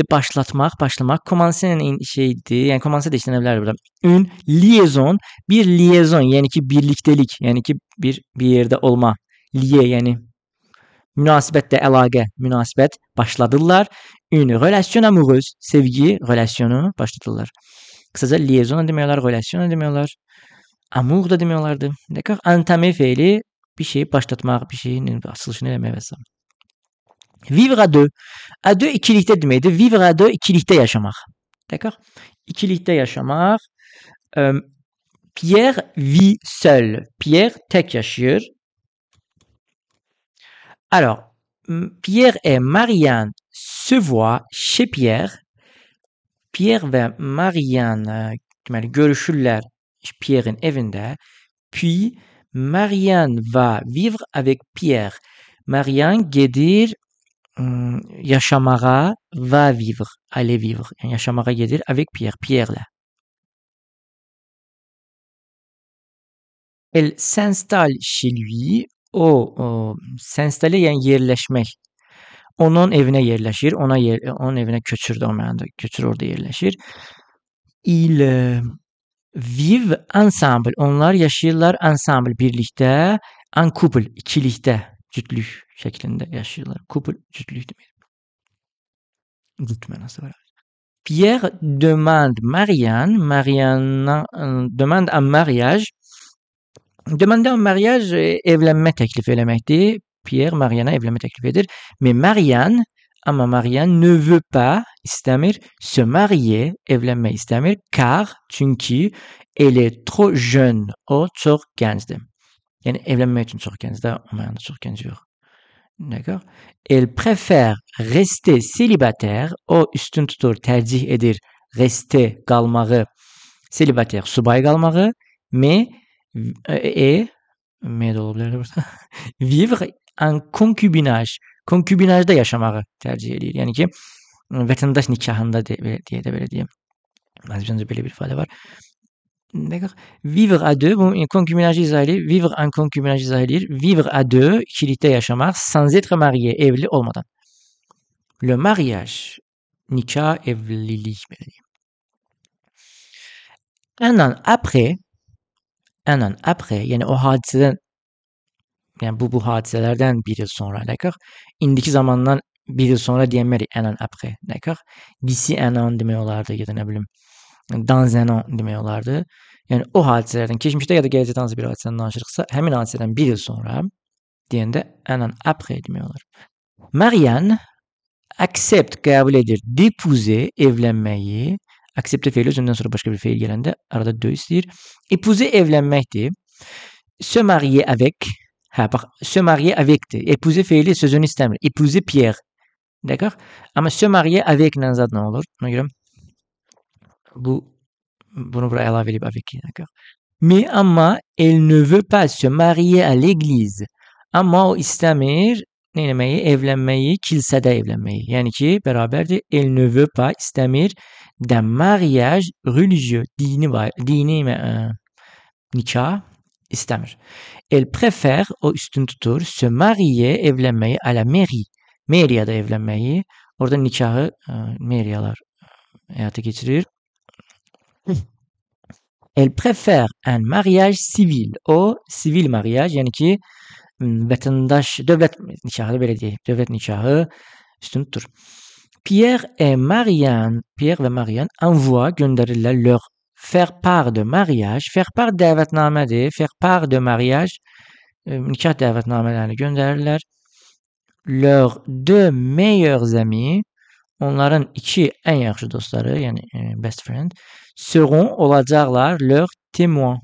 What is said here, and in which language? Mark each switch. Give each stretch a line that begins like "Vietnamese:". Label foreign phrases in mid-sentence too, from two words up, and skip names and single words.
Azerbaijani: Başlatmaq, başlamaq. Commencer şeydir. Yəni commencer də işlənə bilər burada.
French: Une liaison,
Azerbaijani: bir liaison, yəni ki birliktelik, yəni ki bir yerdə olma. Lié, yəni münasibətdə əlaqə, münasibət başladırlar.
French: Une relation amoureuse,
Azerbaijani: sevgi relasyonu başlatırlar. Kısaca liaison demək olar, relation demək olar. Amour da demək olardı. D'accord? Entamer feili bir şeyi başlatmaq, bir şeyin açılışını eləmək və s.
French: Vivre à deux. À deux
Azerbaijani: ikilikdə deməkdir.
French: Vivre à deux
Azerbaijani: ikilikdə yaşamaq. D'accord? İkilikdə yaşamaq.
French: Pierre vit seul.
Azerbaijani: Pierre tek yaşayır.
French: Alors, Pierre et Marianne se voient chez Pierre.
Azerbaijani: Pierre ve Marianne deməli görüşürlər Pierre'in evində.
French: Puis Marianne va vivre avec Pierre.
Azerbaijani: Marianne gedir yaşamağa,
French: va vivre, aller vivre.
Azerbaijani: Yəni yaşamağa gedir
French: avec Pierre,
Azerbaijani: Pierre'lə.
French: Elle s'installe chez lui.
Azerbaijani: O s'installer yəni yerləşmək. Onun evinə yerləşir, onun evinə köçür də o mənada, köçür orada yerləşir.
French: Ils vivent ensemble.
Azerbaijani: Onlar yaşayırlar ensemble birlikdə,
French: en couple,
Azerbaijani: ikilikdə, cütlük şəklində yaşayırlar. Couple, cütlük demək. Cüt mənası var.
French: Pierre demande Marianne demande en mariage. Demander en mariage
Azerbaijani: evlənmə təklif eləməkdir. Pierre Marianne'a evlənmə təklif edir.
French: Mais Marianne, ama Marianne ne veut pas, istəmir, se marier,
Azerbaijani: evlənmək istəmir, car, çünki
French: elle est trop jeune,
Azerbaijani: o çox gəncdir. Yəni evlənmək üçün çox gəncdir, o mənada çox gənc yox.
French: D'accord? Elle préfère rester célibataire,
Azerbaijani: o üstün tutur, tercih edir, rester, qalmağı, célibataire, subay qalmağı, mais mais də ola bilər burada.
French: Vivre en concubinage,
Azerbaijani: konkubinajda yaşamağı tercih edir. Yəni ki, vətəndaş nikahında deyə də belə deyim. Azərbaycanca belə bir ifadə var.
French: D'accord? Vivre à deux,
Azerbaijani: bu konkubinajı izah edir.
French: Vivre en concubinage
Azerbaijani: izah edir.
French: Vivre à deux,
Azerbaijani: ikilikdə yaşamaq,
French: sans être marié,
Azerbaijani: evli olmadan.
French: Le mariage,
Azerbaijani: nikah, evlilik belə deyim.
French: Un an après,
Azerbaijani: yəni o hadisədən, yəni bu hadisələrdən bir il sonra, d'accord? İndiki zamandan bir il sonra deyəmərik
French: un an après,
Azerbaijani: d'accord?
French: D'ici un an
Azerbaijani: demək olardı, ya da nə bilim,
French: dans un an
Azerbaijani: demək olardı. Yəni o hadisələrdən, keçmişdə ya da gələcəkdə hansı bir hadisədən danışırıqsa, həmin hadisədən bir il sonra deyəndə
French: un an après
Azerbaijani: demək olar. Marianne accepte, qəbul edir, d'épouser, evlənməyi. Accepte feili özündən sonra başqa bir feil gələndə arada dö istəyir. Épouser evlənməkdir.
French: Se marier avec.
Azerbaijani: Bax,
French: se marier avecdir.
Azerbaijani: Épouser feili sözünü istəmir.
French: Épouser Pierre. D'accord?
Azerbaijani: Amma
French: se marier avec-lə
Azerbaijani: zad nə olur? Ona görə bunu bura əlavə edib avec.
French: D'accord? Mais amma elle ne veut pas se marier à l'église.
Azerbaijani: Amma o istəmir neyləməyi? Evlənməyi, kilsədə evlənməyi. Yəni ki, bərabərdir.
French: Elle ne veut pas, istəmir d'un mariage religieux.
Azerbaijani: Dini nikah istəmir.
French: Elle préfère,
Azerbaijani: o üstün tutur,
French: se marier, evlənməyi à la mairie.
Azerbaijani: Meriyada evlənməyi. Orada nikahı meriyalar həyata keçirir.
French: Elle préfère un mariage civil.
Azerbaijani: O, sivil mariage, yəni ki, vətəndaş, dövlət nikahı belə deyək, dövlət nikahı üstün tutur.
French: Pierre və Marianne envoient, göndərirlər leur faire part de mariage. Faire part
Azerbaijani: dəvətnamədir.
French: Faire part de mariage,
Azerbaijani: nikah dəvətnamələrini göndərirlər.
French: Leurs deux meilleurs amis,
Azerbaijani: onların iki ən yaxşı dostları, yəni
English: best friend,
French: seront, olacaqlar, leur témoin.